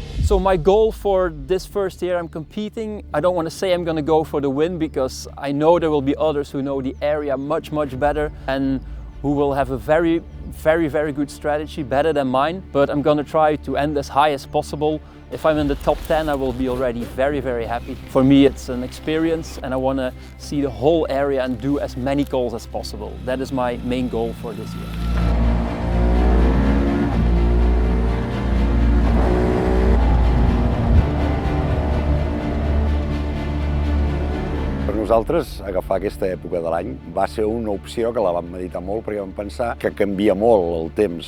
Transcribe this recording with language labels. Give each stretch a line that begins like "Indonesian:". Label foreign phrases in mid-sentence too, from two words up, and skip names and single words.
English: So my goal for this first year I'm competing, I don't want to say I'm going to go for the win because I know there will be others who know the area much better and who will have a very good strategy, better than mine. But I'm going to try to end as high as possible. If I'm in the top 10, I will be already very happy. For me, it's an experience and I want to see the whole area and do as many calls as possible. That is my main goal for this year.
Catalan: Per nosaltres, agafar aquesta època de l'any va ser una opció que la vam meditar molt perquè vam pensar que canvia molt el temps.